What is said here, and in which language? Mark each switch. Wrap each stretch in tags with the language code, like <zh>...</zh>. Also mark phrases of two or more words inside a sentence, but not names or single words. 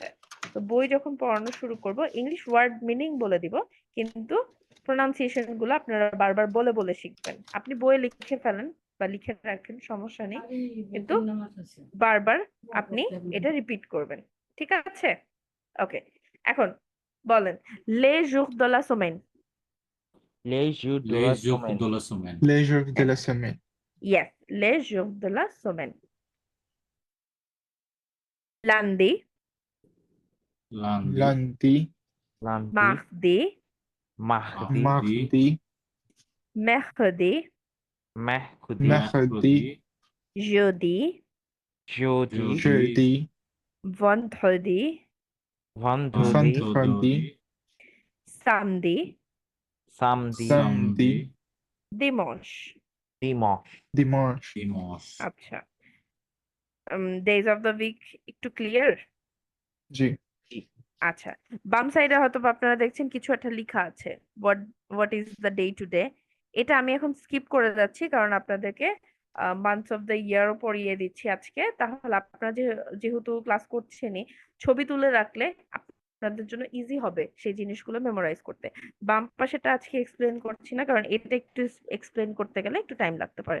<bn>তো বই যখন পড়ানো শুরু করব,</bn> <en>English word meaning</en> <bn>বলে দিব, কিন্তু প্রোনাউন্সিয়েশন গুলো আপনারা বারবার বলে বলে শিখবেন। আপনি বইয়ে লিখে ফেলেন বা লিখে রাখেন, সমস্যা নেই, কিন্তু বারবার আপনি এটা রিপিট করবেন, ঠিক আছে? ওকে, এখন বলেন</bn> <fr>les jours de la semaine. Les jours de la les jours semaine. de la semaine. Les jours de la semaine. Yes, les jours de la semaine. Lundi, Lundi, Lundi, Lundi, mardi, mardi, mardi, mercredi, mercredi, mercredi, jeudi, jeudi, jeudi, vendredi, vendredi, vendredi, samedi, samedi, samedi, dimanche. dimanche. dimanche. dimanche.</fr> <bn>আচ্ছা,</bn> <en>days of the week</en> <bn>একটু ক্লিয়ার? জি আচ্ছা, বাম সাইডে হয়তো বা আপনারা দেখছেন কিছু একটা লেখা আছে,</bn> <en>what what is the day to day.</en> <bn>এটা আমি এখন স্কিপ করে যাচ্ছি, কারণ আপনাদেরকে</bn> <en>months of the yearও</en> <bn>পড়িয়ে দিচ্ছি আজকে। তাহলে আপনারা যেহেতু ক্লাস করছেনই, ছবি তুলে রাখলে আপনাদের জন্য ইজি হবে সেই জিনিসগুলো মেমোরাইজ করতে। বাম পাশেটা আজকে এক্সপ্লেন করছি না, কারণ এটা একটু এক্সপ্লেন করতে গেলে একটু টাইম লাগতে পারে।</bn>